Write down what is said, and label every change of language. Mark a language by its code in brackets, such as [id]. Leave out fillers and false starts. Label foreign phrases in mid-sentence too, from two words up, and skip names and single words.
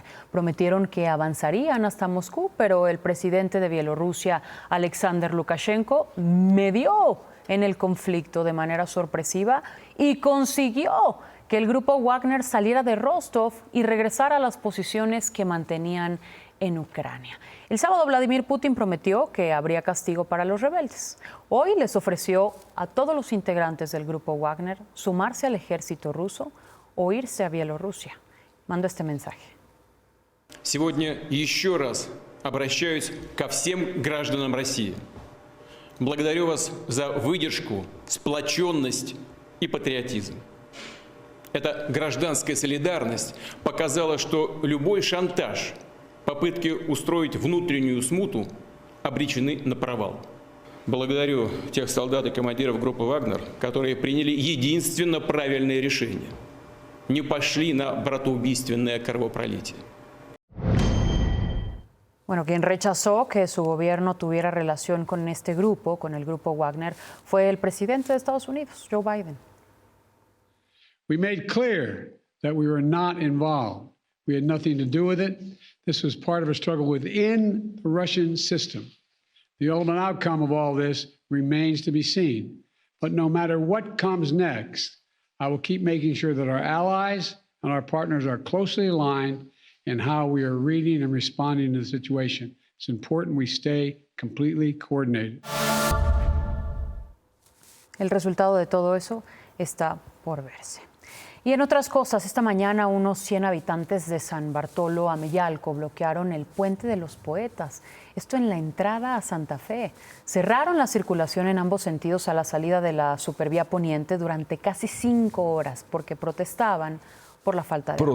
[es] Prometieron que avanzarían hasta Moscú, pero el presidente de Bielorrusia, Alexander Lukashenko, medió en el conflicto de manera sorpresiva y consiguió que el grupo Wagner saliera de Rostov y regresara a las posiciones que mantenían en Ucrania. El sábado Vladimir Putin prometió que habría castigo para los rebeldes. Hoy les ofreció a todos los integrantes del grupo Wagner sumarse al ejército ruso o irse a Bielorrusia. Mando este mensaje. [ru] Сегодня еще раз обращаюсь ко всем гражданам России. Благодарю вас за выдержку, сплоченность и патриотизм. Эта гражданская солидарность показала, что любой шантаж, попытки устроить внутреннюю смуту обречены на провал. Благодарю тех солдат и командиров группы «Вагнер», которые приняли единственно правильное решение. Не пошли на братоубийственное кровопролитие. [es] Bueno, quien rechazó que su gobierno tuviera relación con este grupo, con el grupo Wagner, fue el presidente de Estados Unidos, Joe Biden. [en] We made clear that we were not involved. We had nothing to do with it. This was part of a struggle within the Russian system. The ultimate outcome of all this remains to be seen. But no matter what comes next, I will keep making sure that our allies and our partners are closely aligned in how we are reading and responding to the situation. It's important we stay completely coordinated. [es] El resultado de todo eso está por verse. Y en otras cosas, esta mañana unos 100 habitantes de San Bartolo Ameyalco bloquearon el Puente de los Poetas. Esto en la entrada a Santa Fe. Cerraron la circulación en ambos sentidos a la salida de la Supervía Poniente durante casi 5 horas porque protestaban por la falta de agua.